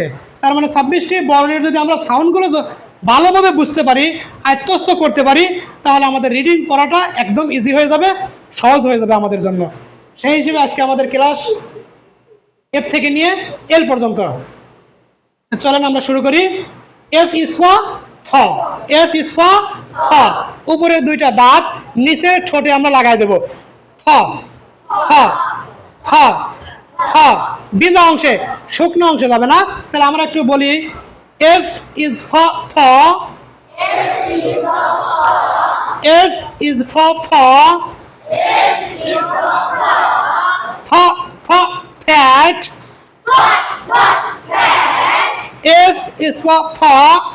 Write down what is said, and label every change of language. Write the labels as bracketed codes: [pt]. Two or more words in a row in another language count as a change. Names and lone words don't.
[bn] তার মানে 26টি বর্ণের যদি আমরা সাউন্ডগুলো ভালোভাবে বুঝতে পারি, আয়ত্তস্থ করতে পারি, তাহলে আমাদের রিডিং পড়াটা একদম ইজি হয়ে যাবে, সহজ হয়ে যাবে আমাদের জন্য। সেই হিসেবে আজকে আমাদের ক্লাস এফ থেকে নিয়ে এল পর্যন্ত। চলেন আমরা শুরু করি। [en] F is for [bn] ফ। [en] F is for ফ। [bn] উপরের দুইটা দাঁত নিচের ঠোঁটে আমরা লাগাই দেব। ফ ফ ফ ফ। বিনা অংশে, শুকনো অংশে যাবে না। তাহলে আমরা একটু বলি, [en] F is for [bn] ফ। [en] F is for ফ। ফ ফ ফ্যাট। F is for paw.